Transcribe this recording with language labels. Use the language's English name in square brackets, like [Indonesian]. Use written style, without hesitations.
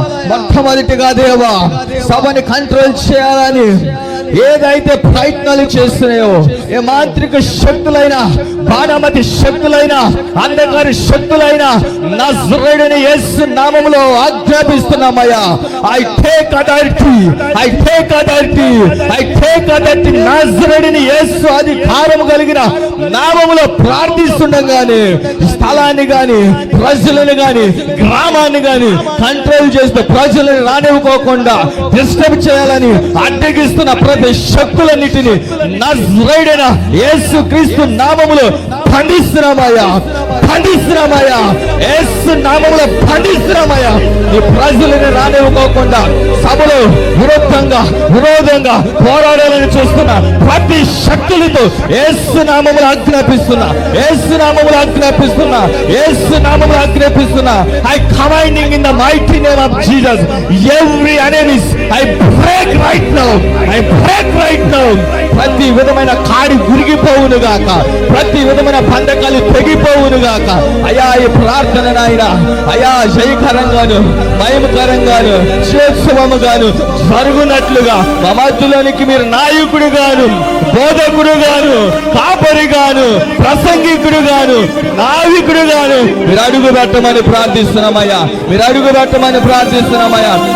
[Telugu] మొట్టమొదటిగా దేవా సభని కంట్రోల్ చేయాలని ఏదైతే ప్రయత్నాలు చేస్తున్నాయో, ఏ మాంత్రిక శక్తులైన, బాణమతి శక్తులైన, అంధకార శక్తులైన నజరేయుడైన యేసు నామములో ఆజ్ఞాపిస్తున్నామయ్యా. [English] I take authority, I take authority, I take authority. [Telugu] నజరేయుడైన యేసు అధికారము కలిగిన నామములో ప్రార్థిస్తుండగానే స్థలాన్ని గాని, ప్రజలను గాని, గ్రామాన్ని గాని కంట్రోల్ చేస్తూ ప్రజలను రానివ్వకోకుండా డిస్టర్బ్ చేయాలని అడ్డగిస్తున్న ప్రతి శక్తులన్నిటిని నజరేయుడైన యేసు క్రీస్తు నామములో ఖండిస్తున్నామయ్యా, ఖండిస్తున్నామయ్యా. యేసు నామములో ఖండిస్తున్నామయ్యా. ఈ ప్రజలను రానివ్వకోకుండా సభలో విరోధంగా పోరాడాలని చూస్తున్న ప్రతి శక్తులతో యేసు నామములో ఆజ్ఞాపిస్తున్నా, యేసు నామములో ఆజ్ఞాపిస్తున్నా, యేసు నామములో ఆజ్ఞాపిస్తున్నా. [English] I commanding in the mighty name of Jesus every enemies I break right now, I break right now. [Telugu] ప్రతి విధమైన కాడి గురిగిపోవును గాక, ప్రతి విధమైన బంధకాలు తెగిపోవును గాక. అయా ఈ ప్రార్థన నాయన అయా జయకరంగాను, మహిమకరంగాను, శ్రేష్టముగాను జరుగునట్లుగా మా మధ్యలోనికి మీరు నాయకుడు గాను, బోధకుడు గాను, కాపరి గాను, ప్రసంగికుడు గాను, నావికుడు గాను మీరు అడుగు పెట్టమని ప్రార్థిస్తున్నామయ్యా, మీరు అడుగు పెట్టమని ప్రార్థిస్తున్నామయ్యా.